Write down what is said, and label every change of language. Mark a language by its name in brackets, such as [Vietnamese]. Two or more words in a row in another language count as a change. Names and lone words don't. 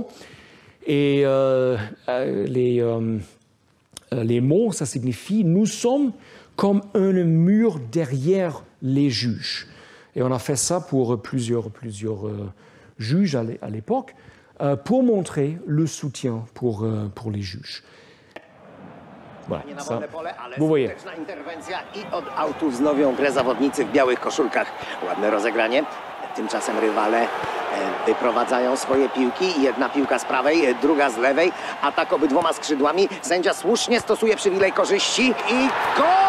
[French] Et les mots, ça signifie « nous sommes comme un mur derrière les juges ». Et on a fait ça pour plusieurs juges à l'époque, pour montrer le soutien pour les juges. Voilà, ça, vous voyez. [Polish] Interwencja i od autu wznowią grę zawodnicy w białych koszulkach. Ładne rozegranie. Tymczasem rywale wyprowadzają swoje piłki. Jedna piłka z prawej, druga z lewej. Atak obydwoma skrzydłami. Sędzia słusznie stosuje przywilej korzyści i gol!